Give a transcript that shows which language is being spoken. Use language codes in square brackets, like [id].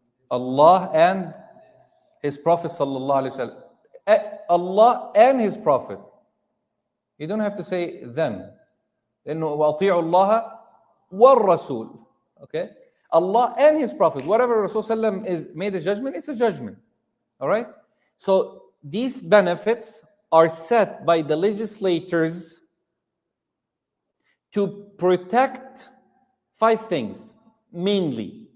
[en] Allah and His Prophet sallallahu alaihi wasallam. Allah and His Prophet. You don't have to say then. [ar] لأنه وأطيعوا الله والرسول. [en] Okay? Allah and His Prophet. Whatever Rasul sallam is made a judgment, it's a judgment. All right? So these benefits are set by the legislators to protect 5 things mainly.